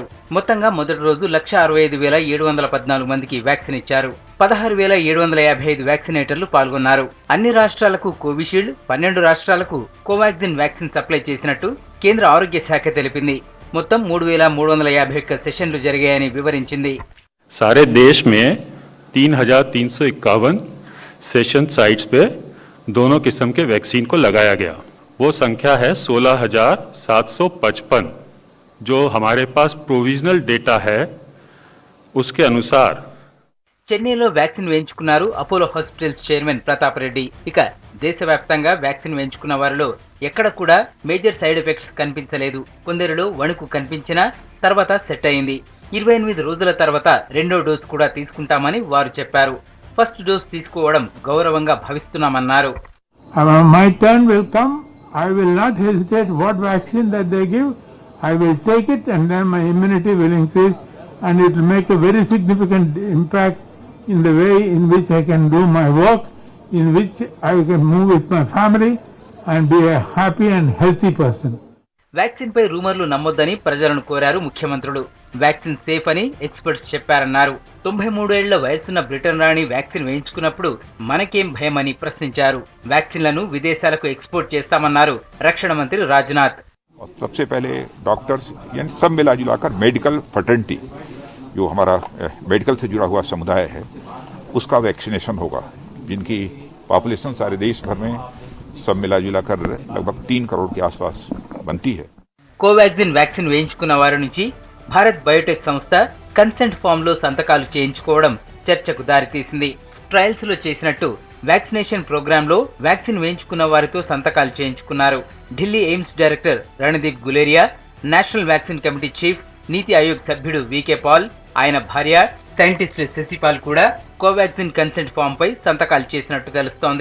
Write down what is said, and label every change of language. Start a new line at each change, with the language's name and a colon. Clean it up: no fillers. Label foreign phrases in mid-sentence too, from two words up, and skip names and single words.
Telugu: మొత్తంగా మొదటి రోజు 165,714 మందికి వ్యాక్సిన్ ఇచ్చారు. 16,755 వ్యాక్సినేటర్లు పాల్గొన్నారు. అన్ని రాష్ట్రాలకు కోవిషీల్డ్, 12 రాష్ట్రాలకు కోవాక్సిన్ వ్యాక్సిన్ సప్లై చేసినట్టు కేంద్ర ఆరోగ్య శాఖ తెలిపింది. మొత్తం 3,351 సెషన్లు జరిగాయని వివరించింది.
Hindi: सारे देश में 3,351
English: session sites
Hindi: पे दोनों किस्म के वैक्सीन को लगाया गया. वो संख्या है 16,755. जो हमारे पास
English: provisional data
Hindi: है उसके अनुसार
Telugu: చెన్నైలో వ్యాక్సిన్ వేయించుకున్నారు అపోలో హాస్పిటల్స్ చైర్మన్ ప్రతాప్ రెడ్డి. ఇక దేశవ్యాప్తంగా వ్యాక్సిన్ వేయించుకున్న వారిలో ఎక్కడ కూడా
English: major side effects
Telugu: కనిపించలేదు. కొందరిలో వణుకు కనిపించినా తర్వాత సెట్ అయింది. 28 రోజుల తర్వాత రెండో డోస్ కూడా తీసుకుంటామని వారు చెప్పారు.
English: first dose
Telugu: తీసుకోవడం గౌరవంగా భావిస్తున్నామన్నారు.
English: My turn will come. I will not hesitate what vaccine that they give. I will take it and then my immunity will increase and it will make a very significant impact in the way in which I can do my work, in which I can move with my family and be a happy and healthy person.
Telugu: వ్యాక్సిన్ పై రూమర్లు నమ్మొద్దని ప్రజలను కోరారు ముఖ్యమంత్రులు. వ్యాక్సిన్ సేఫ్ అని ఎక్స్పర్ట్స్ చెప్పారన్నారు. 93 ఏళ్ల వయసున్న బ్రిటన్ రాణి వ్యాక్సిన్ వేయించుకున్నప్పుడు మనకేం భయమని ప్రశ్నించారు. వ్యాక్సిన్లను విదేశాలకు ఎక్స్పోర్ట్ చేస్తామన్నారు రక్షణ మంత్రి రాజ్నాథ్.
Hindi: सबसे पहले डॉक्टर्स यानी सब मिला जुलाकर
English: medical fraternity
Hindi: जो हमारा मेडिकल से जुड़ा हुआ समुदाय है उसका वैक्सीनेशन होगा, जिनकी पॉपुलेशन सारे देश भर में सब मिला जुलाकर लगभग 3 करोड़ के आसपास बनती है.
Telugu: కోవాక్సిన్ వ్యాక్సిన్ వేయించుకున్న వారి నుంచి భారత్ బయోటెక్ సంస్థ
English: consent form
Telugu: లో సంతకాలు చేయించుకోవడం చర్చకు దారితీసింది. ట్రయల్స్ లో చేసినట్టు
English: vaccination program
Telugu: లో వ్యాక్సిన్ వేయించుకున్న వారితో సంతకాలు చేయించుకున్నారు. ఢిల్లీ ఎయిమ్స్ డైరెక్టర్ రణదీప్ గులేరియా,
English: national vaccine committee chief,
Telugu: నీతి ఆయోగ్ సభ్యుడు వికే పాల్, ఆయన భార్య సైంటిస్ట్ శశిపాల్ కూడా కోవాక్సిన్
English: consent form
Telugu: పై సంతకాలు చేసినట్టు తెలుస్తోంది.